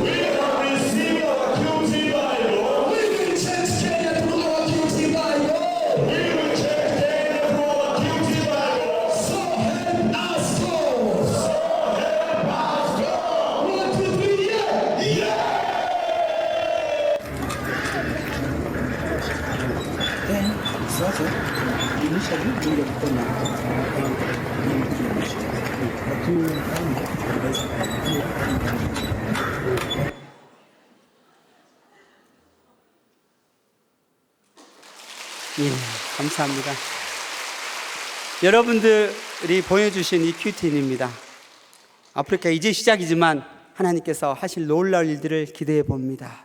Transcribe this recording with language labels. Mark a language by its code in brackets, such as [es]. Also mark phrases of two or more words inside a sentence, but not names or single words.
[en] We have received our QT Bible. We will change Kenya through our QT Bible. We will change Kenya through our QT Bible. So help us God. So help us God. 1, 2, 3, yeah. [sw] Sasa initially tungekuwa na lakini [ko] 예, 감사합니다. 여러분들이 보여주신 이 큐티인입니다. 아프리카 이제 시작이지만 하나님께서 하실 놀라운 일들을 기대해 봅니다.